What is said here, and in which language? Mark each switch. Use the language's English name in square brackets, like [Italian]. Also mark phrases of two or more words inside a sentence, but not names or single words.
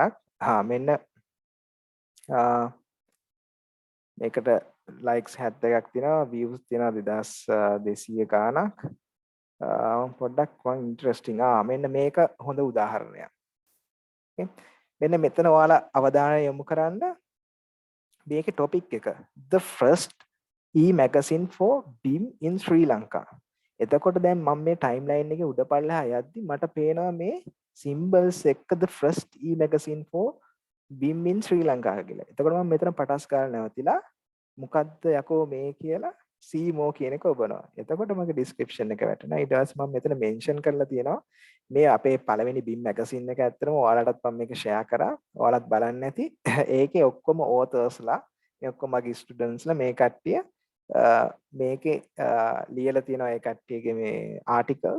[Sinhala] මෙන්න මේකට likes 72ක් තියෙනවා, views තියෙනවා 2200 ගාණක්. පොඩ්ඩක් [English] one interesting. [Sinhala] මෙන්න මේක හොඳ උදාහරණයක්. මෙන්න මෙතන ඔයාලා අවධානය යොමු කරන්න මේකේ topic එක [English] the first e-magazine for BIM in Sri Lanka. [Sinhala] එතකොට දැන් මම මේ timeline එකේ උඩ පල්ලෙහා යද්දි මට පේනවා මේ symbols එක්ක [English] the first e-magazine for BIM in Sri Lanka [Sinhala] කියලා. එතකොට මම මෙතන පටස් ගන්න නැවතිලා මොකද්ද යකෝ මේ කියලා CMO කියන එක ඔබනවා. එතකොට මගේ description එක වැටෙනවා. ඊට පස්සේ මම මෙතන mention කරලා තියෙනවා මේ අපේ පළවෙනි BIM magazine එක ඇත්තටම ඔයාලටත් මම මේක share කරා. ඔයාලත් බලන්න ඇති. ඒකේ ඔක්කොම authors-ලා මේ ඔක්කොම මගේ students-ලා මේ කට්ටිය මේකේ ලියලා තියෙනවා ඒ කට්ටියගේ මේ articles.